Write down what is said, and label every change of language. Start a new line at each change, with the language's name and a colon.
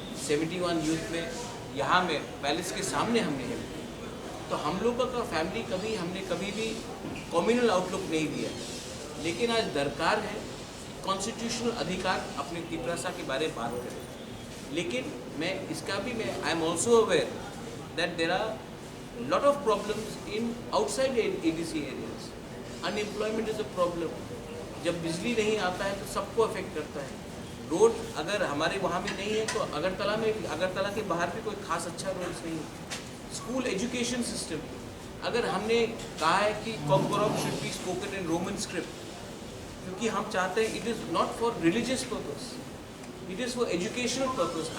Hindi: 71 youth में यहाँ में पैलेस के सामने हमने हेल्प किया. तो हम लोगों का फैमिली हमने कभी भी कम्युनल आउटलुक नहीं दिया. लेकिन आज दरकार है कॉन्स्टिट्यूशनल अधिकार अपने तिपरासा के बारे में बात करें. लेकिन मैं इसका भी
English: I am also aware that there are a lot of problems in outside ADC areas. Unemployment is a problem.
Hindi: जब बिजली नहीं आता है तो सबको अफेक्ट करता है. रोड अगर हमारे वहाँ में नहीं है तो अगरतला के बाहर भी कोई खास अच्छा रोड्स नहीं है. स्कूल एजुकेशन सिस्टम, अगर हमने कहा है कि कॉम्बोरॉक
English: should be spoken in Roman script,
Hindi: क्योंकि हम चाहते हैं
English: It is not for religious purpose, it is for educational purpose.